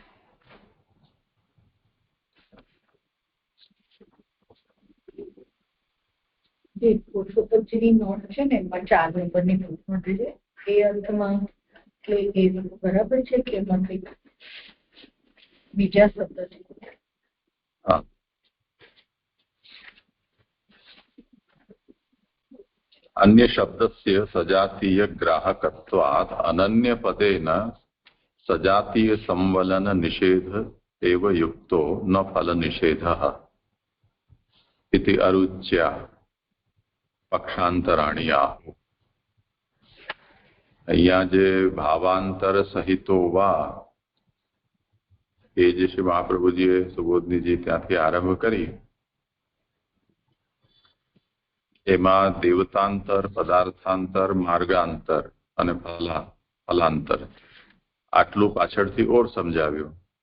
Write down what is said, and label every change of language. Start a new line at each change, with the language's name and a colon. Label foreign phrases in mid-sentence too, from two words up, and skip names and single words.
Gujarati: જે પુરુષોત્તમજીની નોટ છે ને એમાં 4 નંબરની નોટ છે એ અર્થમાં એટલે એ બરાબર છે કે એમાં કંઈક બીજા શબ્દ છે? હા,
Sanskrit: अन्य शब्दस्य सजातीय ग्राहकत्वात् अनन्य पदेन सजातीय संवलन निषेध एव युक्तो न फल निषेधः इति अरुच्या पक्षांतराणि आहुः.
Gujarati: અહીંયા જે ભાવાંતર સહિતો વા એ જે શ્રી મહાપ્રભુજીએ સુબોધનીજી ત્યાંથી આરંભ કરી એમાં દેવતાંતર, પદાર્થાંતર, માર્ગાંતર અને ફલાંતર આટલું પાછળથી ઓર સમજાવ્યું.